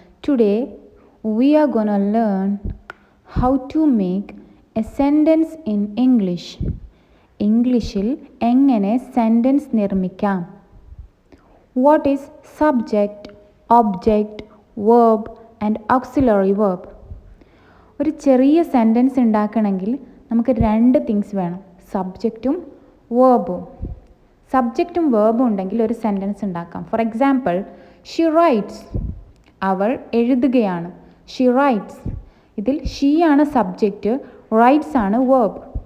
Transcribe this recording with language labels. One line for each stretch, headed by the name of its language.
English: Today we are gonna learn how to make a sentence in English.
Malayalam: ഇംഗ്ലീഷിൽ എങ്ങനെ sentence നിർമ്മിക്കാം.
English: What is subject, object, verb and auxiliary verb?
Malayalam: ഒരു ചെറിയ sentence ഉണ്ടാക്കണമെങ്കിൽ നമുക്ക് രണ്ട് തിങ്സ് വേണം, സബ്ജക്റ്റും വേർബും. സബ്ജക്റ്റും വേർബും ഉണ്ടെങ്കിൽ ഒരു സെൻറ്റൻസ് ഉണ്ടാക്കാം.
English: for example, she writes,
Malayalam: അവൾ എഴുതുകയാണ്. ഷി റൈറ്റ്സ്, ഇതിൽ ഷീ ആണ് സബ്ജക്റ്റ്, റൈറ്റ്സ് ആണ് വേർബ്.